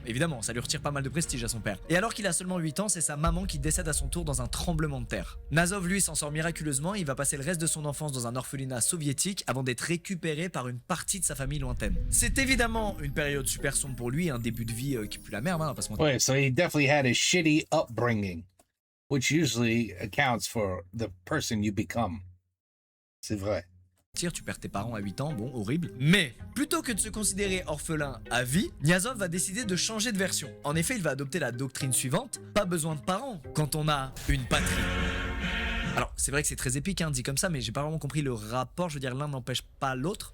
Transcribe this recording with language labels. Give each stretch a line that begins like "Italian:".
French: Évidemment, ça lui retire pas mal de prestige à son père. Et alors qu'il a seulement 8 ans, c'est sa maman qui décède à son tour dans un tremblement de terre. Niazov, lui, s'en sort miraculeusement, il va passer le reste de son enfance dans un orphelinat soviétique avant d'être récupéré par une partie de sa famille lointaine. C'est évidemment une période super sombre pour lui, un début de vie qui pue la merde, hein, pas se mentir.
English: Wait, so he definitely had a shitty upbringing, which usually accounts for the person you become.
French: C'est vrai. Tu perds tes parents à 8 ans, bon, horrible. Mais, plutôt que de se considérer orphelin à vie, Niazov va décider de changer de version. En effet, il va adopter la doctrine suivante, pas besoin de parents quand on a une patrie. Alors, c'est vrai que c'est très épique, hein, dit comme ça, mais j'ai pas vraiment compris le rapport, je veux dire, l'un n'empêche pas l'autre.